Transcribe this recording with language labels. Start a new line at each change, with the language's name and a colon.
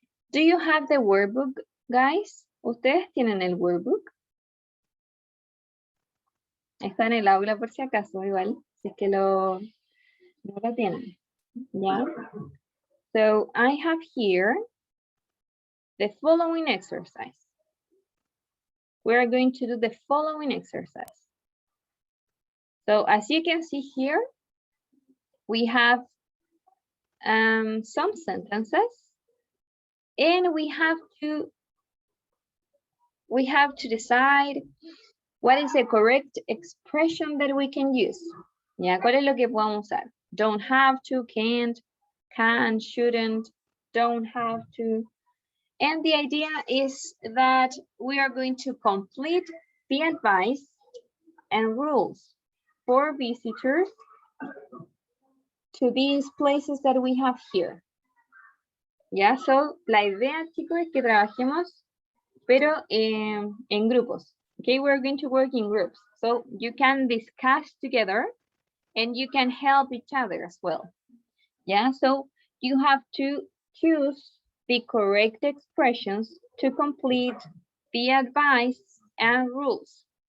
English: Do you have the workbook, guys?
Spanish: ¿Ustedes tienen el workbook? Está en el aula por si acaso, igual, si es que no lo tienen.
English: Yeah. So I have here the following exercise. We are going to do the following exercise. So as you can see here, we have some sentences, and we have to decide what is the correct expression that we can use.
Spanish: Yeah, ¿cuál es lo que podemos usar?
English: Don't have to, can't, can, shouldn't, don't have to. And the idea is that we are going to complete the advice and rules for visitors to these places that we have here.
Spanish: Yeah, so la idea, chicos, es que trabajemos, pero en grupos.
English: Okay, we're going to work in groups. So you can discuss together and you can help each other as well. Yeah, so you have to choose the correct expressions to complete the advice and rules.